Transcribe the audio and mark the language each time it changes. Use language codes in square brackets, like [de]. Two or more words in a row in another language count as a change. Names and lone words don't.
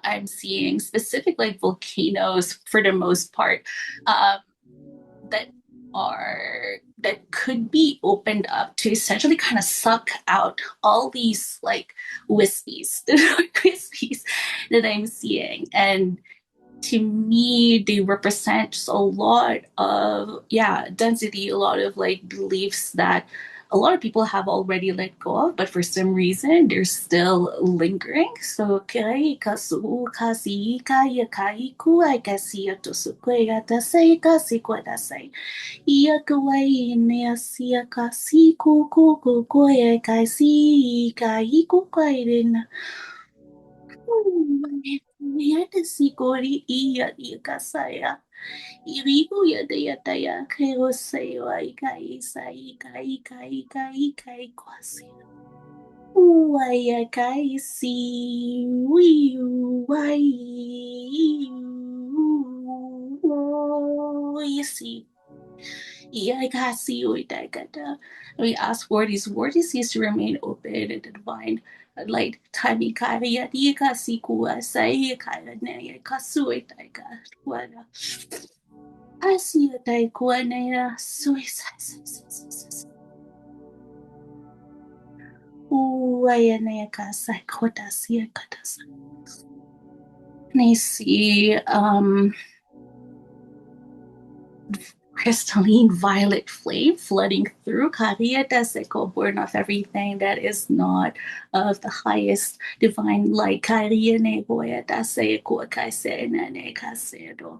[en] I'm seeing specific like volcanoes for the most part, um, that that could be opened up to essentially kind of suck out all these like wispies, wispies that I'm seeing. And to me, they represent just a lot of, yeah, density, a lot of like beliefs that a lot of people have already let go of, but for some reason they're still lingering. So kai kasu kasi kaya kai kuai kasi to kuai ta sai kasi kwa ta sai ia kuai ne asia kasi ku kuai kasi kai ku kuai Yata sikori iya iya kasaya. Irigo yada yada ya kero sayo ikai sai kai kai kai kai kwasi. Uaya kai si wiu wai. You see. We ask for these vortices to remain open and divine light. Tani kaya yika sikua sai kaya ne kasui taika wada. Asia taikua ne suicide. Uaya ne kasai kota sia katasa. And I see crystalline violet flame flooding through Karieta Seko, born of everything that is not of the highest divine light. Kariene Boyata Seko Kaisene Kasedo.